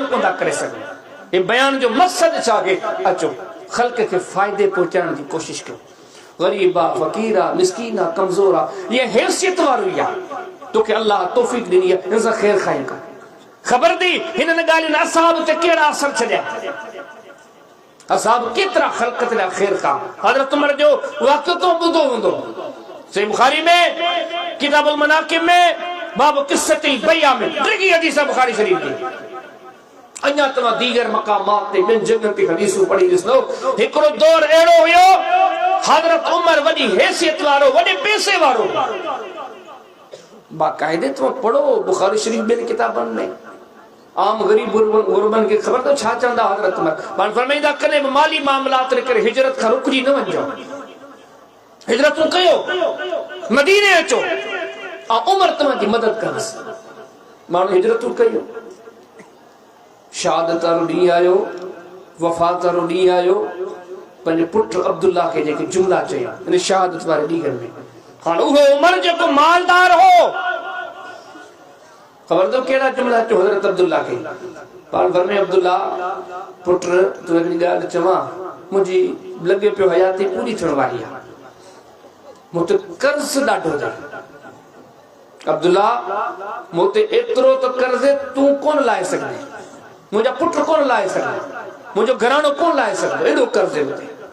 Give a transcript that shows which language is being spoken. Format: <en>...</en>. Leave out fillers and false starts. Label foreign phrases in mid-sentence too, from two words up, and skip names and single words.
<sd>कोन था करे सघूं ये बयान जो मक़सद छा के अचो ख़ल्क़ खे फ़ाइदे पहुचाइण जी कोशिश कयो गरीब आहे फ़क़ीर आहे मिस्कीन आहे कमज़ोर आहे ये हैसियत वारो ई आहे तोखे अल्लाह तौफ़ीक़ ॾिनी आहे हिन सां ख़ैर खाई कर ख़बर थी हिननि ॻाल्हियुनि असहाब ते कहिड़ा असर छॾिया असहाब केतिरा ख़ल्क़ ते ख़ैर खा हज़रत उमर जो वाक़ियो तो ॿुधो हूंदो सही बुखारी में किताबुल मनाक़िब में बाब क़िस्सतिल बैया में टिकी हदीस बुखारी शरीफ की अञा तव्हां दीगर मक़ामात ते ॿियनि जॻहनि ते हदीसूं पढ़ी ॾिसो हिकिड़ो दौर अहिड़ो हुयो हज़रत उमर वॾी हैसियत वारो वॾे पैसे वारो बाक़ाइदे तव्हां पढ़ो बुखारी शरीफ ॿियनि किताबनि में आम गरीब गुरबन के खबर तो छा चंदा हज़रत उमर पाण फरमाईंदा कने माली मामलात रे करे हिजरत खां रुकजी न वञो हिजरत कयो मदीने अचो आ उमर तव्हां जी मदद करस माण्हू हिजरत कयो शहादत वारो ॾींहुं आयो वफ़ात वारो ॾींहुं आयो पंहिंजे पुट अब्दुल्ला खे जेके जुमला चया इन शहादत वारे ॾींहं में हाणे उहो उमर जेको मालदार हो खबर तो केड़ा जुमला चो हज़रत अब्दुल्ला के पाण घर में अब्दुल्ला पुत्र तू हिकिड़ी ॻाल्हि चवां मुंहिंजी लॻे पियो हयाती पूरी थियण वारी आहे मूं ते कर्ज़ ॾाढो अथई अब्दुल्ला मूं ते एतिरो त कर्ज़ तूं कोन लाहे सघंदे मुंहिंजा पुट कोन लाहे सघंदा मुंहिंजो घरानो कोन लाहे सघंदो एॾो कर्ज़ मथे</sd>